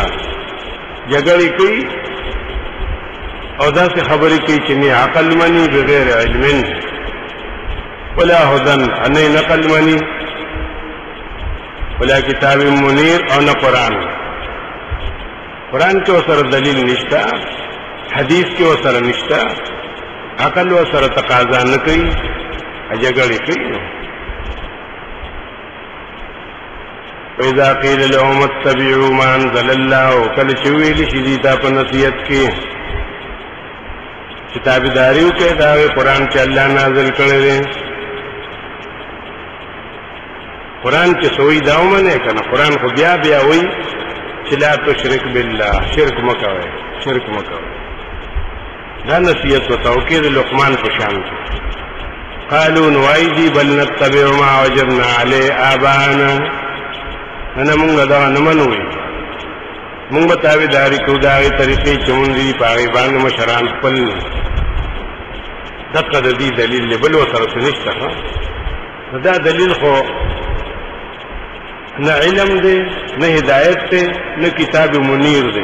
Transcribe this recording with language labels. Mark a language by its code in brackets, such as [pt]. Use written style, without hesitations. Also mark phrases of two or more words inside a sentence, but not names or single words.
[ps] جګړې کوي او داسې خبرې کوي چې نه عقل مني، [ar] بغیر علم ولا هدن، [ps] نه نقل مني، [ar] ولا کتاب منیر، [ps] او نه قرآن. قرآن کې ورسره دلیل نشته، حدیث کې ورسره نشته، عقل ورسره تقاضا نه کوي، جګړې کوي. [ar] وإذا قيل لهم اتبعوا ما أنزل الله، [ps] کله چې ویل شي دي تا په نصیحت کې چې تابعداري وکړئ دا قرآن چې الله نازل کړی دی. قرآن چې سوی دا ومنئ که نه، قرآن خو بیا بیا وایي چې [ar] لا تشرک بالله، [ps] شرک مه کوئ، شرک مه کوئ. دا نصیحت ورته وکړئ د لقمان په شان کې. قالوا نوایي دي بل [ar] نتبع ما وجدنا علیه آباءنا، [ps] نه مونږ دا نه منو، مونږ به تابعداري کوو د هغې طریقې چې مونږ دي په هغې باندې مشران خپل. دقه د دې دلیل دی، بل ورسره څه نشته. دا دلیل خو نه علم دی، نه هدایت دی، نه [ar] کتاب منیر [ps] دی.